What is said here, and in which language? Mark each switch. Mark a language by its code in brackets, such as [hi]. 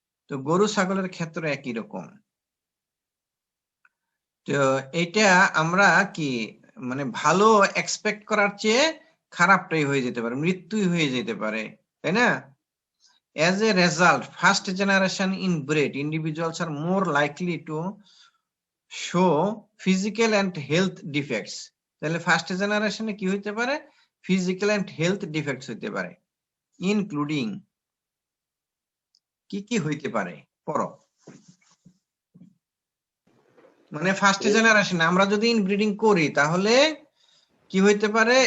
[bn] তো গরু ছাগলের ক্ষেত্রে একই রকম। তো এটা আমরা কি মানে ভালো এক্সপেক্ট করার চেয়ে খারাপটাই হয়ে যেতে পারে, মৃত্যুই হয়ে যেতে পারে, তাই না? [en] As a result, first generation inbred individuals are more likely to show physical and health defects. [bn] তাহলে ফার্স্ট জেনারেশনে কি হইতে পারে? [en] physical and health defects [bn] হইতে পারে, ইনক্লুডিং কি হইতে পারে পড়ো। মানে ফার্স্ট জেনারেশনে আমরা যদি ইনব্রিডিং করি তাহলে কি হইতে পারে?